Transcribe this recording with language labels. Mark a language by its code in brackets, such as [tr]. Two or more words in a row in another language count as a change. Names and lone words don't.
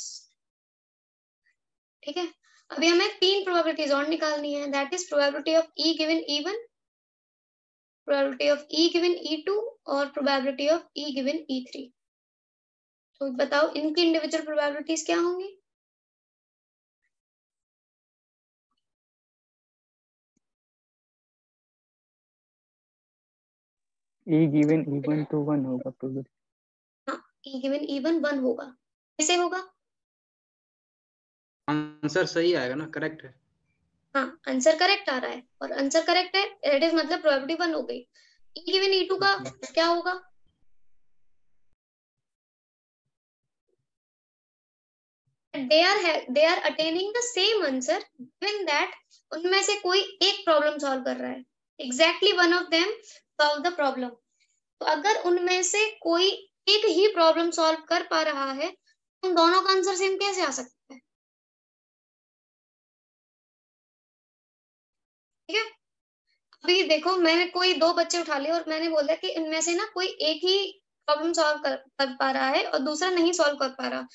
[hi] ठीक है, अभी हमें तीन प्रोबेबिलिटीज और निकालनी है, [en] that is probability of E given E1, probability of E given E2 [hi] और [en] probability of E given E3. [hi] तो बताओ इनकी [en] individual probabilities [hi] क्या होंगी? [en] E given E1 [hi] to 1 होगा प्रोबेबिलिटी। हाँ, [en] E given E1 [hi] 1 होगा। कैसे होगा? आंसर सही आएगा ना, करेक्ट है। हाँ, [en] answer correct [hi] आ रहा है और [en] answer correct [hi] है, [en] that is [hi] मतलब प्रोबेबिलिटी 1 हो गई। [en] E given E2 [hi] का क्या होगा? [en] they are attaining the same answer given that [hi] उनमें से कोई एक [en] problem solve [hi] कर रहा है, [en] exactly one of them solve the problem। [hi] तो अगर उनमें से कोई एक ही [en] problem solve [hi] कर पा रहा है, उन दोनों का [en] answer same [hi] कैसे आ सकता है? ठीक है, अभी देखो मैंने कोई दो बच्चे उठा लिए और मैंने बोला कि इनमें से ना कोई एक ही [en] problem solve [hi] कर पा रहा है और दूसरा नहीं सॉल्व कर पा रहा।